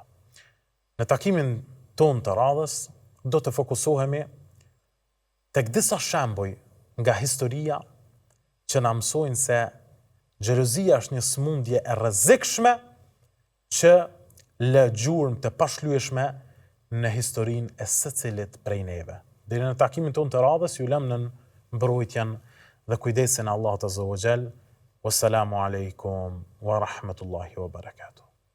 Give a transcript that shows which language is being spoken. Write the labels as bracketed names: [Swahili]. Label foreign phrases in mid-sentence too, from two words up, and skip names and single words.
[Albanian] Në takimin ton të radhës, do të fokusohemi tek disa shembuj nga historia që na mësojnë se xhelozia është një smundje e rrezikshme që lë gjurmë të pashlyeshme në historinë e secilit prej neve. Deri në takimin tonë të radhës ju lëm në mbrojtjen dhe kujdesin e Allahut [Arabic] عز وجل. والسلام عليكم ورحمة الله وبركاته.